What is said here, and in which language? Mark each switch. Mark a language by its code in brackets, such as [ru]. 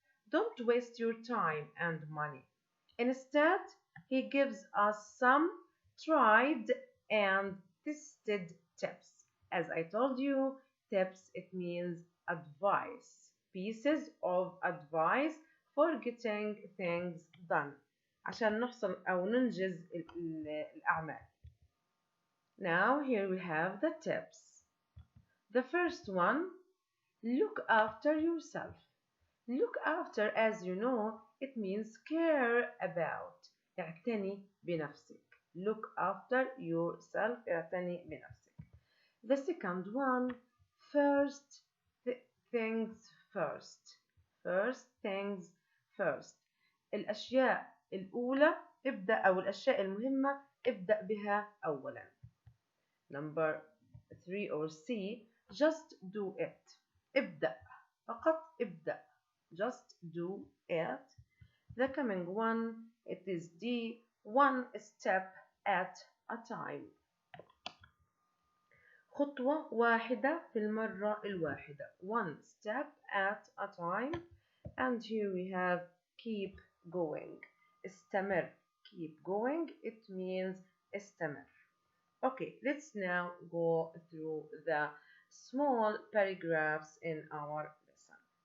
[en] Don't waste your time and money. Instead, he gives us some tried and tested tips. As I told you, tips, it means advice. Pieces of advice for getting things done. [ar] عشان نحصل أو ننجز الأعمال. [en] Now here we have the tips. The first one, look after yourself. Look after, as you know, it means care about. [ar] اعتني بنفسك. [en] Look after yourself. [ar] اعتني بنفسك. [en] The second one, first things first. First things first. [ar] الأشياء الأولى ابدأ، أو الأشياء المهمة ابدأ بها أولا. [en] Number 3 or C, just do it. [ar] ابدأ. فقط ابدأ. [en] Just do it. The coming one, it is D, one step at a time. [ar] خطوة واحدة في المرة الواحدة. [en] One step at a time. And here we have keep going. [ar] استمر. [en] Keep going, it means [ar] استمر. [en] Okay, let's now go through the small paragraphs in our lesson.